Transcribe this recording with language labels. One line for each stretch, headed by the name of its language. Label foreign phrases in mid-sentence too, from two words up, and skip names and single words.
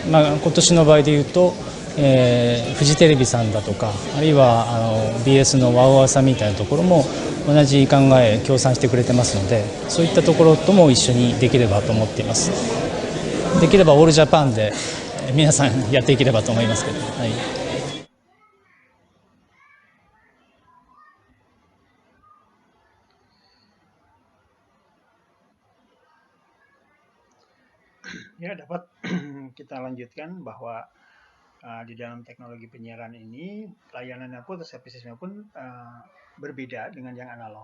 Japanese: 今年の場合でいうとフジテレビさんだとか、あるいはBS のワウワウさんみたいなところも同じ考え協賛してくれてますので、そういったところとも一緒にできればと思っています。できればオールジャパンで皆さんやっていければと思いますけど、はい。
Indonesian: Ya, dapat kita lanjutkan bahwa di dalam teknologi penyiaran ini layanannya pun atau servicesnya pun berbeda dengan yang analog.